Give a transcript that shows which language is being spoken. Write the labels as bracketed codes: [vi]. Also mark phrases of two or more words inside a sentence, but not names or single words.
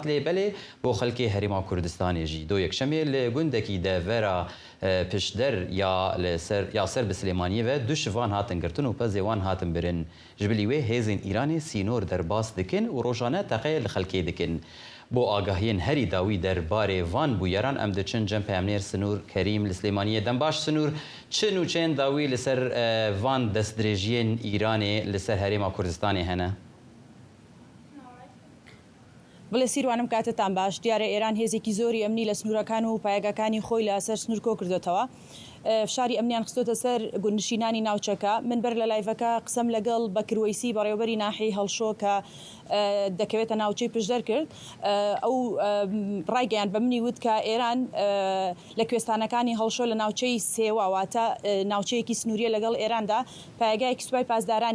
[ku] لێ بەلێ بۆ خەڵکی هەرێما کوردستانێژی دۆ یەکشەمێ لە گوندێکی دەڤێرا پشتدەر یا سەر بە سلێمانیەوە دو شڤان هاتن گرتن و پەزێوان هاتن برن ژبلی وێ هێزین ئیرانی سینۆر دەرباس دکن و ڕۆژانە تەقەیە لە خەڵکێ دکن بۆ ئاگاهیên herî dawî derbarê van bûyeran em diçin cem peyamnêr Sinûr Kerîm li Slêmaniyê dembaş Sinûr çi nûçeyên dawî li ser van destdirêjiyên Îranê li ser herêma Kurdistanê hene [ckb] بڵێ سیروانم کاتتان باش دیارە ئێران هێزێکی زۆری ئەمنی لە سنوورەکان و پایگەکانی خۆی لە ئەسەر سنوور کۆ کردوێتەوە فشاری ئەمنیان خستۆتە سەر گوندنشینانی ناوچەکە من بەر لە لایڤەکە قسەم لەگەڵ بەکروەیسی بەڕێوەبەری ناحیەی هەڵشۆ کە دەکەوێتە ناوچەی پشدەر کرد ئەو ڕایگەیان بە منی وت کە ئێران لە کوێستانەکانی هەڵشۆ لە ناوچەی سێوە واتە ناوچەیەکی سنووریە لەگەڵ ئێراندا پایگایەکی سوپای پاسدارانی